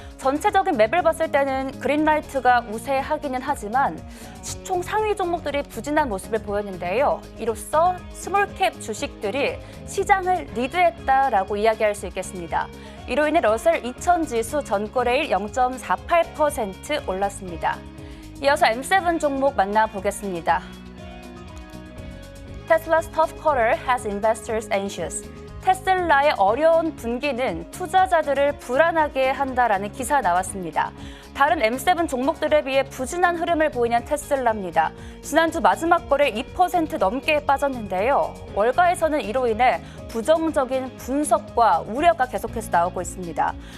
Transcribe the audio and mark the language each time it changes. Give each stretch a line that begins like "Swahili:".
Korean: 전체적인 맵을 봤을 때는 그린라이트가 우세하기는 하지만 시총 상위 종목들이 부진한 모습을 보였는데요. 이로써 스몰캡 주식들이 시장을 리드했다라고 이야기할 수 있겠습니다. 이로 인해 러셀 2000 지수 전거래일 0.48% 올랐습니다. 이어서 M7 종목 만나보겠습니다.
English: Tesla's tough quarter has investors anxious.
Korean: 테슬라의 어려운 분기는 투자자들을 불안하게 한다라는 기사 나왔습니다. 다른 M7 종목들에 비해 부진한 흐름을 보이는 테슬라입니다. 지난주 마지막 거래 2% 넘게 빠졌는데요. 월가에서는 이로 인해 부정적인 분석과 우려가 계속해서 나오고 있습니다.